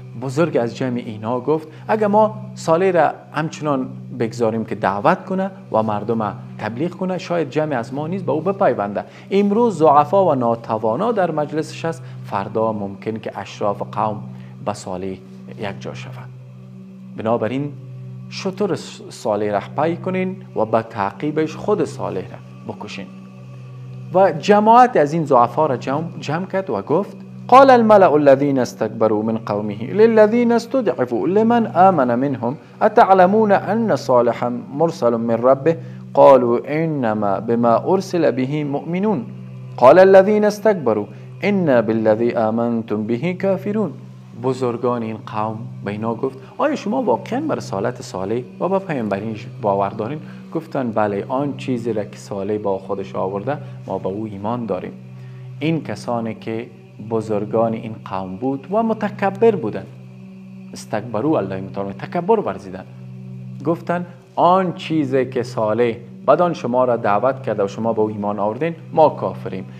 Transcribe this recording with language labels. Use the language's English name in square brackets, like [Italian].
[Persian] بزرگ از جمع اینا گفت اگر ما صالح را همچنان بگذاریم که دعوت کنه و مردم تبلیغ کنه، شاید جمع از ما نیست به او بپیونده. امروز ضعفا و ناتوانا در مجلسش است، فردا ممکن که اشراف قوم به صالح یک جا شود. بنابراین شطور صالح را پی کنین و به تعقیبش خود صالح را بکشین. و جماعت از این ضعفا را جمع کرد و گفت [Arabic] قال الملأ الذين استكبروا من قومه للذين استضعفوا لمن آمن منهم أتعلمون أن صالحا مرسل من ربه قالوا إنما بما أرسل به مؤمنون قال الذين استكبروا إنا بالذي آمنتم به كافرون. [Persian] بزرگان این قوم به اینا گفت آیا شما واقعا بر رسالت صالح و به پیامبریش باور دارین؟ گفتن بله، آن چیزی را که صالح با خودش آورده ما به او ایمان داریم. این کسانی که بزرگان این قوم بود و متکبر بودن، استکبرو، الله متعال تکبر ورزیدن، گفتن آن چیزی که صالح بدان شما را دعوت کرده و شما به او ایمان آوردین ما کافریم.